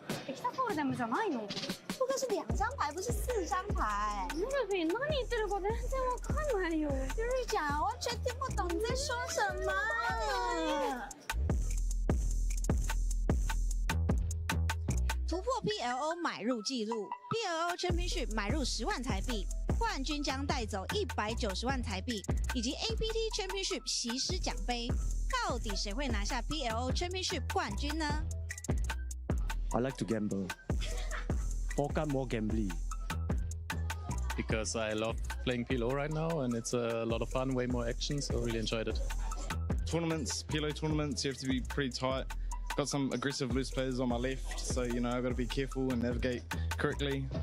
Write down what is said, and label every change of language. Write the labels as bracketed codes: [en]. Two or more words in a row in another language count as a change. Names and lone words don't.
[ja] エキサフォールデムじゃないの？ [zh] 扑克是2张牌，不是4张牌。 [ja] ルビー、何言ってるか全然わかんないよ。 [zh] 日日讲，完全听不懂你在说什么。突破 PLO 买入纪录 ，PLO Championship 买入10万台币，冠军将带走190万台币，以及 APT Championship 席师奖杯。到底谁会拿下 PLO Championship 冠军呢 [en] ？I like to gamble. Poker more gambling. Because I love playing PLO right now, and it's a lot of fun, way more action, so really enjoyed it. Tournaments, PLO tournaments, you have to be pretty tight. Got some aggressive loose players on my left, so you know I've got to be careful and navigate correctly.